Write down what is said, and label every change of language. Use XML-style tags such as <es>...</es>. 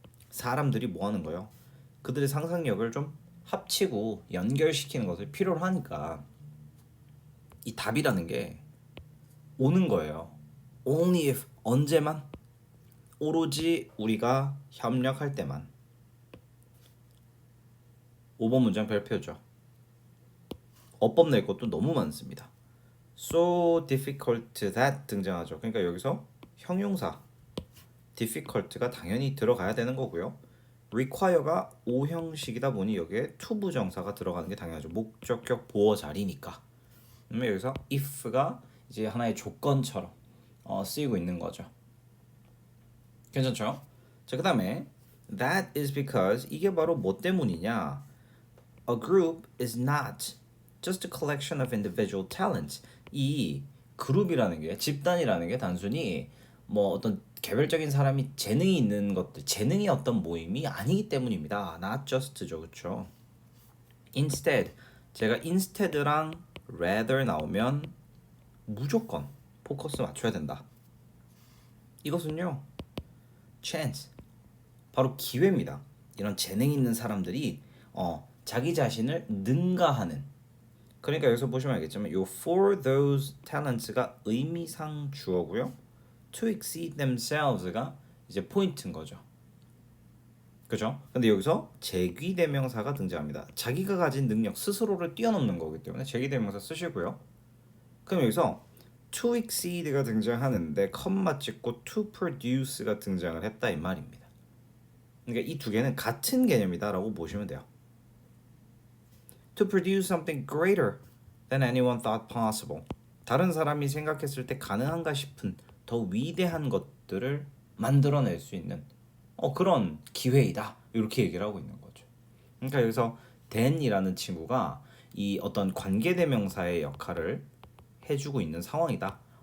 <ko>사람들이 뭐 하는 거예요? 그들의 상상력을 좀 합치고 연결시키는 것을 필요로 하니까 이 답이라는 게 오는 거예요.</ko> <en>Only if</en> <ko>언제만? 오로지 우리가 협력할 때만. 5번 문장 별표죠. 어법 낼 것도 너무 많습니다.</ko> <en>So difficult that</en> <ko>등장하죠. 그러니까 여기서 형용사 difficult가 당연히 들어가야 되는 거고요. require가 오형식이다 보니 여기에 to 부정사가 들어가는 게 당연하죠. 목적격 보어 자리니까. 그러면 여기서 if가 이제 하나의 조건처럼 쓰이고 있는 거죠. 괜찮죠? 자, 그다음에</ko> <en>that is because</en> <ko>이게 바로 뭐 때문이냐?</ko> <en>A group is not just a collection of individual talents.</en> <ko>이 그룹이라는 게 집단이라는 게 단순히 뭐 어떤 개별적인 사람이 재능이 있는 것들, 재능이 어떤 모임이 아니기 때문입니다.</ko> <en>Not just</en> <ko>죠, 그렇죠? Instead, 제가 instead랑 rather 나오면 무조건 포커스 맞춰야 된다. 이것은요, chance, 바로 기회입니다. 이런 재능 있는 사람들이 자기 자신을 능가하는. 그러니까 여기서 보시면 알겠지만 요</ko> <en>for those talents</en> <ko>가 의미상 주어고요.</ko> <en>to exceed themselves</en> <ko>가 이제 포인트인 거죠. 그죠? 근데 여기서 제귀대명사가 등장합니다. 자기가 가진 능력 스스로를 뛰어넘는 거기 때문에 제귀대명사 쓰시고요. 그럼 여기서 to exceed가 등장하는데 컴마 찍고 to produce가 등장을 했다 이 말입니다. 그러니까 이 두 개는 같은 개념이다라고 보시면 돼요.</ko> <en>To produce something greater than anyone thought possible.</en> <ko>다른 사람이 생각했을 때 가능한가 싶은 더 위대한 것들을 만들어낼 수 있는 그런 기회이다. 이렇게 얘기를 하고 있는 거죠. 그러니까 여기서 than이라는 친구가 이 어떤 관계대명사의 역할을 해주고 있는 상황이다.</ko>